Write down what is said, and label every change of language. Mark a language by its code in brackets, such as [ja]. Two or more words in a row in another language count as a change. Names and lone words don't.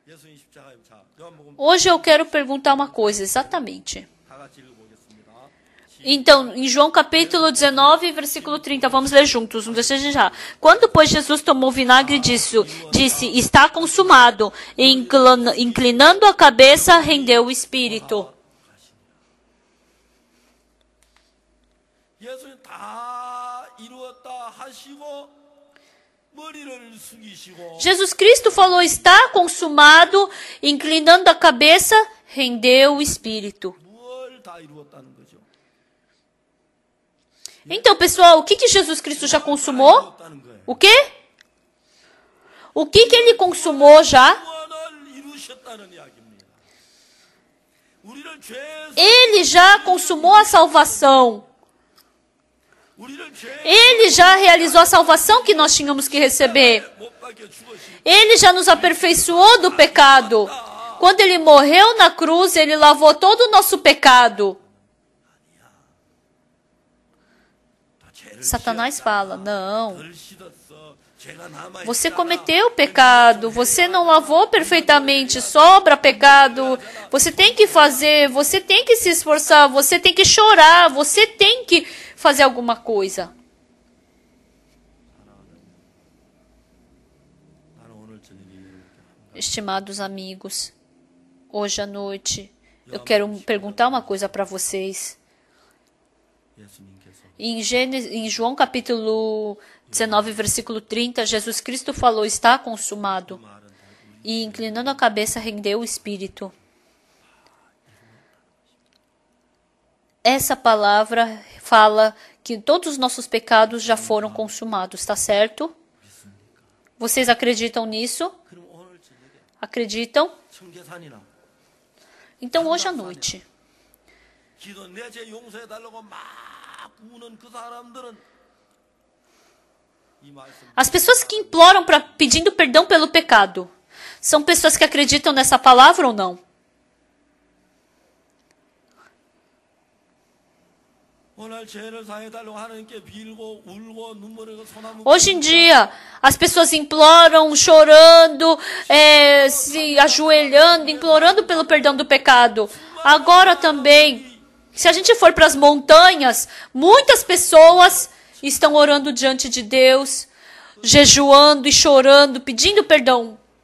[pt] Hoje eu quero perguntar uma coisa, exatamente. Então, em João capítulo 19, versículo 30, vamos ler juntos, não deixa de já. Quando, pois, Jesus tomou vinagre disse, está consumado, e inclinando a cabeça, rendeu o espírito. [ko] 예수님 다 이루었다 하시고 머리를 숙이시고 [pt] Jesus Cristo falou, está consumado, inclinando a cabeça, rendeu o espírito. [ko] 뭘 다 이루었다는 거죠? [pt] Então, pessoal, o que Jesus Cristo já consumou? [ko] 이루었다는 거예요. [pt] O quê? O que ele consumou já? [ko] 구원을 이루셨다는 이야기입니다. 우리를 죄에서 [pt] Ele já consumou a salvação. [ko] 우리를 죄 [pt] Ele já realizou a salvação que nós tínhamos que receber. [ko] 못 박혀 죽으신 [pt] Ele já nos aperfeiçoou do pecado. Quando ele morreu na cruz, ele lavou todo o nosso pecado. Satanás fala, não, [ko] 덜 씻었어. 죄가 남아 [pt] você cometeu pecado, você não lavou perfeitamente, sobra pecado, você tem que fazer, você tem que se esforçar, você tem que chorar, você tem que fazer alguma coisa. [ko] 나는 오늘 저녁에 [pt] Estimados amigos, hoje à noite eu quero perguntar uma coisa para vocês. [ko] 예수님께서 [pt] Em João capítulo 19, versículo 30, Jesus Cristo falou, está consumado. [ko] 말은 다 [pt] E inclinando a cabeça, rendeu o espírito. Essa palavra fala que todos os nossos pecados já foram consumados, está certo? Vocês acreditam nisso? [ko] 그럼 오늘 저녁에 [pt] Acreditam? [ko] 청계산이나 [pt] Então hoje à noite, [ko] 기도 내 죄 용서해 달라고 막 우는 그 사람들은 이 말씀 [pt] as pessoas que imploram pedindo perdão pelo pecado, são pessoas que acreditam nessa palavra ou não? [ko] 오늘 죄를 사해 달라고 하나님께 빌고 울고 눈물 흘리고 소나무 [pt] Hoje em dia, as pessoas imploram, chorando, se ajoelhando, implorando pelo perdão do pecado. Agora também, se a gente for para as montanhas, muitas pessoas estão orando diante de Deus, jejuando e chorando, pedindo perdão.